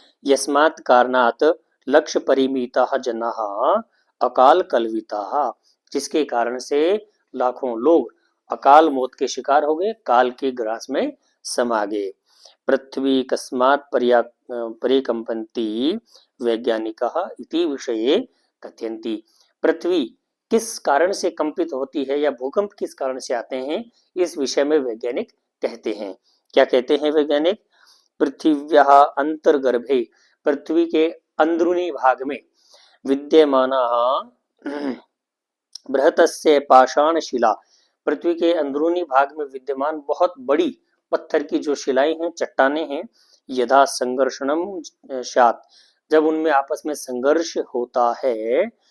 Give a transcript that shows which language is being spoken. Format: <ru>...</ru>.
<sa>यस्मात् कारणात् लक्ष्य परिमिताः जनाः अकाल कलविताः,</sa> <hi>जिसके कारण से लाखों लोग अकाल मौत के शिकार हो गए, काल के ग्रास में समा गए।</hi> <sa>पृथ्वी कस्मात् परिकंपन्ति वैज्ञानिकः इति विषये कथयन्ति।</sa> <hi>पृथ्वी किस कारण से कंपित होती है, या भूकंप किस कारण से आते हैं, इस विषय में वैज्ञानिक कहते हैं। क्या कहते हैं वैज्ञानिक?</hi> <sa>पृथिव्याः अंतर्गर्भे,</sa> <hi>पृथ्वी के अंदरूनी भाग में</hi> <sa>विद्यमानाः बृहतस्य पाषाण शिला,</sa> <hi>पृथ्वी के अंदरूनी भाग में विद्यमान बहुत बड़ी पत्थर की जो शिलाएं हैं, चट्टानें हैं,</hi> <sa>यदा संघर्षणम स्यात्,</sa> <hi>जब उनमें आपस में संघर्ष होता है,</hi>